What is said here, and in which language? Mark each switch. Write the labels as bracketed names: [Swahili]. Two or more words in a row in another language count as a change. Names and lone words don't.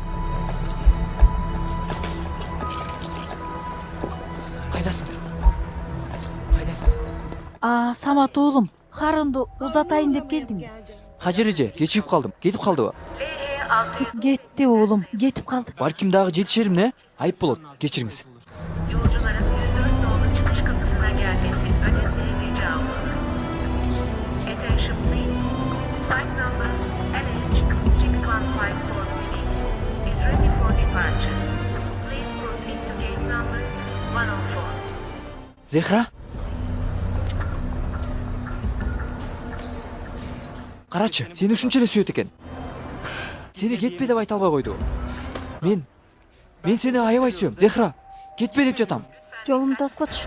[Kyrgyz] Кайдасың? Кайдасың? Самат уулум, карынды узатайын деп келдиң. Хажыр эже, кечигип калдым. Кетип калдыбы? Кетти уулум, кетип калды. Балким дагы жетишерим не? Айып болот. Кечириңиz. [Turkish] Yolcuların %4 dolu çıkış kapısına gelmesi önemli rica olunur. [English] Attention please. Flight number LH6154 is ready for departure. Please proceed to gate number 104. [Kyrgyz] Zehra? Карачы, сени ушунча эле сүйөт экен. Сени кетпе деп айта албай койду. Мен сени аябай сүйөм, Зехра. Кетпе деп жатам. Жолумду таспачы.